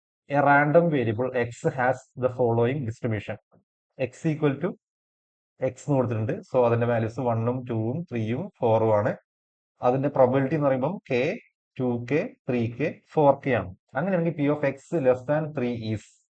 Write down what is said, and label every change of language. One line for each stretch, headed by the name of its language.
English: A random variable x has the following distribution. x equal to x
Malayalam: എന്ന് കൊടുത്തിട്ടുണ്ട്. So അതിന്റെ values 1ഉം 2ഉം 3ഉം 4ഉം ആണ്. അതിന്റെ പ്രോബിലിറ്റി എന്ന് പറയുമ്പോൾ k, 2k, 3k, 4k ആണ്. അങ്ങനെയാണെങ്കിൽ
English: p of x less than 3 is.